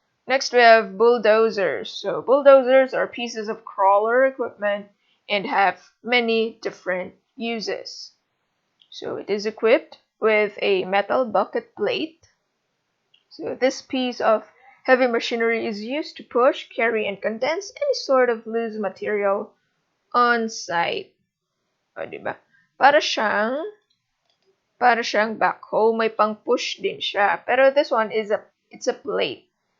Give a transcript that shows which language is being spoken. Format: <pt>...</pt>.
<en>Next, we have bulldozers. So bulldozers are pieces of crawler equipment and have many different uses. So it is equipped with a metal bucket plate. So this piece of heavy machinery is used to push, carry, and condense any sort of loose material on site.</en> <tl>O, diba? Para siyang backhoe, may pang-push din siya.</tl> <en>Pero this one it's a plate.</en>